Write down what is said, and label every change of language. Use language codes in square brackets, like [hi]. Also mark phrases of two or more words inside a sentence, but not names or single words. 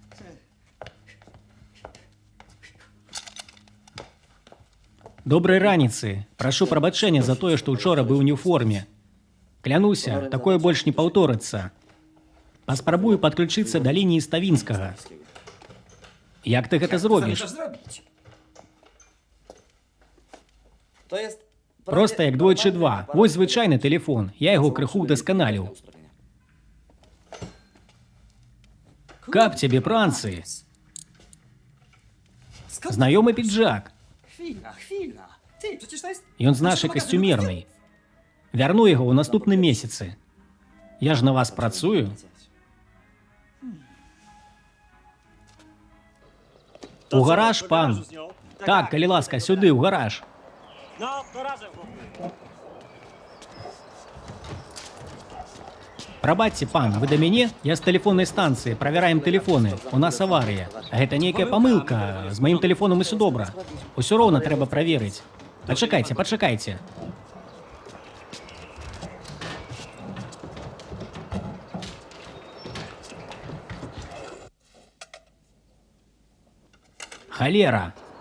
[be] Добрай раніцы. Прашу прабачэння за тое, што учора быў не ў форме. Клянуся, такое больш не паўторыцца. Паспрабую падключыцца да лініі Ставінскага. Як ты гэта зробіш? [pl] To jest... [be] Проста як двойчы два. Вось звычайны тэлефон. Я яго крыху ўдасканаліў. Каб цябе пранцы. Знаёмы піджак. [pl] Chwila. Ty, przecież to jest... [be] Ён з нашай касцюмернай. Вярну яго ў наступным месяцы. Я ж на вас працую. У гараж, пан. Так, калі ласка, сюды, ў гараж. [pl] No, to razem, chłopie. [be] Прабачце, пан, вы да мяне? Я з тэлефоннай станцыі, правяраем тэлефоны. У нас аварыя. Гэта нейкая памылка. З маім тэлефонам усё добра. Усё роўна трэба праверыць. Пачакайце. Халера.